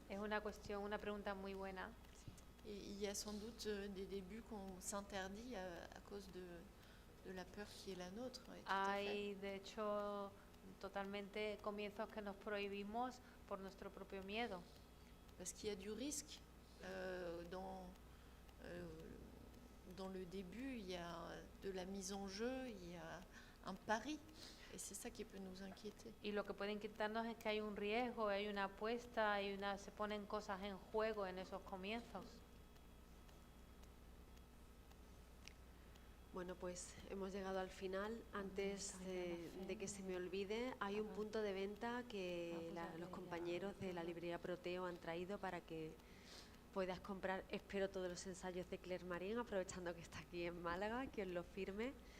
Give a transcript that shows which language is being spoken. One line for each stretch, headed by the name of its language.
Spanish: Es una pregunta muy buena.
French: Et il y a sans doute des débuts qu'on s'interdit à cause de la peur qui est la nôtre.
Spanish: Hay, de hecho, totalmente comienzos que nos prohibimos por nuestro propio miedo.
French: Parce qu'il y a du risque dans le début, il y a de la mise en jeu, il y a un pari. Et c'est ça qui peut nous inquiéter.
Spanish: Y lo que puede inquietarnos es que hay un riesgo, hay una apuesta, se ponen cosas en juego en esos comienzos. Bueno, pues hemos llegado al final. Antes de que se me olvide, hay un punto de venta que los compañeros de la librería Proteo han traído para que puedas comprar, espero, todos los ensayos de Claire Marín, aprovechando que está aquí en Málaga, que os lo firme.